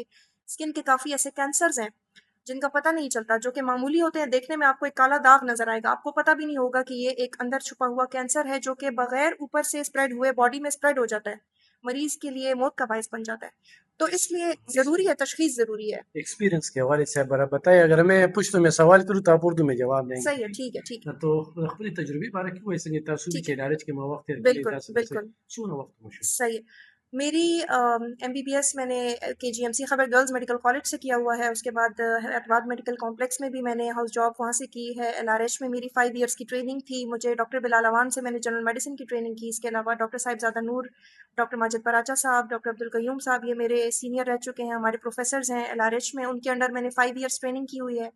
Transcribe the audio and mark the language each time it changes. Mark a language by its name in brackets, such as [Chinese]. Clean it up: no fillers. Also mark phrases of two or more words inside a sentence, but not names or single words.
[Urdu] اسکن کے کافی ایسے کینسرز ہیں جن کا پتہ نہیں چلتا، جو کہ معمولی ہوتے ہیں، دیکھنے میں آپ کو ایک کالا داغ نظر آئے گا، آپ کو پتہ بھی نہیں ہوگا کہ یہ ایک اندر چھپا ہوا کینسر ہے جو کہ بغیر اوپر سے اسپریڈ ہوئے باڈی میں اسپریڈ ہو جاتا ہے، مریض کے لیے موت کا باعث بن جاتا ہے. تو اس لیے ضروری ہے، تشخیص ضروری ہے. ایکسپیرینس کے حوالے سے آپ بتائیں. اگر میں پشتو میں سوال کروں تو آپ اردو میں جواب دیں صحیح ہے، گے. ٹھیک ہے، ٹھیک ہے، [Pashto] تو خپل تجربې باره کې وایي څنګه تاسو [Urdu] ٹھیک [Pashto] چې [Urdu] ہے، [Pashto] ادارې کې ما وخت تیر کړی [Urdu] بالکل [Pashto] تاسو [Urdu] بالکل [Pashto] د څونه وخت مو شو؟ [Urdu] صحیح ہے. میری MBBS میں نے KGMC خبر گرلز میڈیکل کالج سے کیا ہوا ہے، اس کے بعد حیدرآباد میڈیکل کمپلیکس میں بھی میں نے ہاؤس جاب وہاں سے کی ہے. LRH میں میری 5 ایئرس کی ٹریننگ تھی. مجھے ڈاکٹر بلال اوان سے میں نے جنرل میڈیسن کی ٹریننگ کی. اس کے علاوہ ڈاکٹر صاحبزادہ نور، ڈاکٹر ماجد پراچا صاحب، ڈاکٹر عبدالقیوم صاحب، یہ میرے سینئر رہ چکے ہیں، ہمارے پروفیسرز ہیں LRH میں، ان کے انڈر میں نے 5 ایئرس ٹریننگ کی ہوئی ہے.